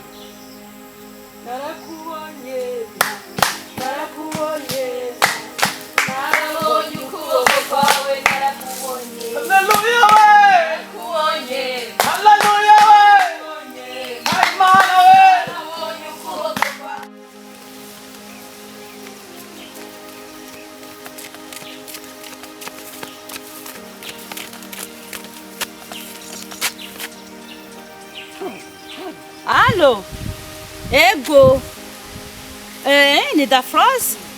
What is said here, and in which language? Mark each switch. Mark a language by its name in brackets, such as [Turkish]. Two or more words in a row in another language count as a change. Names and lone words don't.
[Rundi] Narakubonye narabonye ukuboko kwawe narakubonye. Haleluya we! Narakubonye. Haleluya we! Imana we! Narabonye ukuboko kwawe. Allo? Ego. Ni da France?